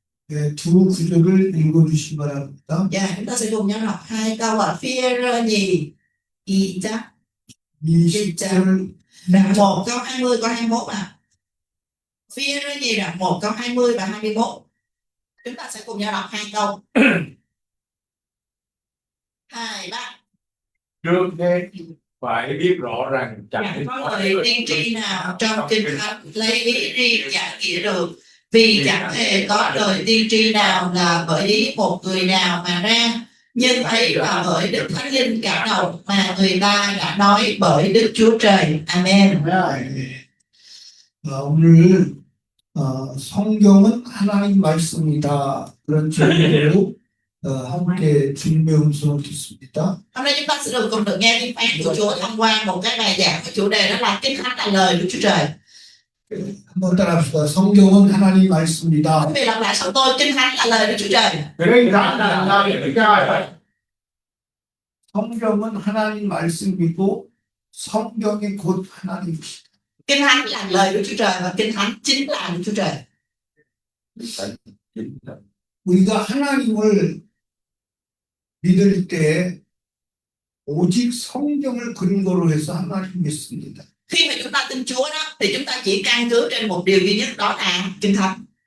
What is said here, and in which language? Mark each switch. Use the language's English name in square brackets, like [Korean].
[Korean] 네, 두 구절을 읽어주시기 바랍니다. [Vietnamese] Dạ, chúng ta sẽ cùng nhau đọc 2 câu ạ. Phi-e-rơ nhì y chắc [Korean] 20절 [Vietnamese] đoạn 1 câu 20 câu 21 ạ. Phi-e-rơ nhì đoạn 1 câu 20 và 21. Chúng ta sẽ cùng nhau đọc 2 câu. 2, 3. Trước hết phải biết rõ rằng Chẳng chẳng có lời tiên tri nào trong kinh thánh lấy ý riêng giải nghĩa được, vì chẳng hề có lời tiên tri nào là bởi ý một người nào mà ra, nhưng ấy là bởi Đức Thánh Linh cảm động mà người ta đã nói bởi Đức Chúa Trời. Amen. [Korean] 오늘 성경은 하나님 말씀이다. 그런 제목으로 함께 주님의 음성을 듣습니다. [Vietnamese] Hôm nay chúng ta sẽ cùng nghe tiếng phán của Chúa thông qua một cái bài giảng với chủ đề đó là Kinh Thánh là lời Đức Chúa Trời. [Korean] 한번 따라합시다. 성경은 하나님 말씀이다. [Vietnamese] Quý vị lặp lại sau tôi, Kinh Thánh là lời Đức Chúa Trời. Kinh Thánh là lời Đức Chúa Trời. [Korean] 성경은 하나님 말씀이고 성경이 곧 하나님이시다. [Vietnamese] Kinh Thánh là lời Đức Chúa Trời và Kinh Thánh chính là Đức Chúa Trời. [Korean] 우리가 하나님을 믿을 때 오직 성경을 근거로 해서 하나님 믿습니다. [Vietnamese] Khi mà chúng ta tin Chúa đó thì chúng ta chỉ căn cứ trên một điều duy nhất, đó là Kinh Thánh.